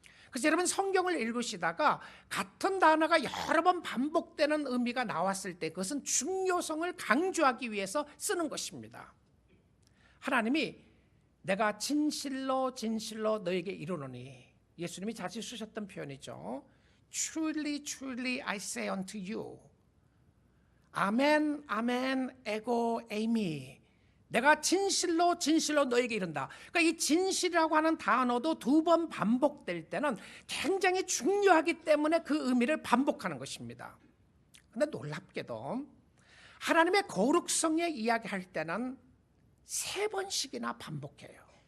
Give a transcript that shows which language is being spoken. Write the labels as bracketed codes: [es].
[ko] 그래서 여러분 성경을 읽으시다가 같은 단어가 여러 번 반복되는 의미가 나왔을 때 그것은 중요성을 강조하기 위해서 쓰는 것입니다. 하나님이 내가 진실로 진실로 너에게 이르노니, 예수님이 자주 쓰셨던 표현이죠. [en] Truly, truly I say unto you. 아멘, 아멘, 에고, 에이미. [ko] 내가 진실로 진실로 너에게 이른다. 그러니까 이 진실이라고 하는 단어도 두 번 반복될 때는 굉장히 중요하기 때문에 그 의미를 반복하는 것입니다. 그런데 놀랍게도 하나님의 거룩성에 이야기할 때는 3번씩이나 반복해요.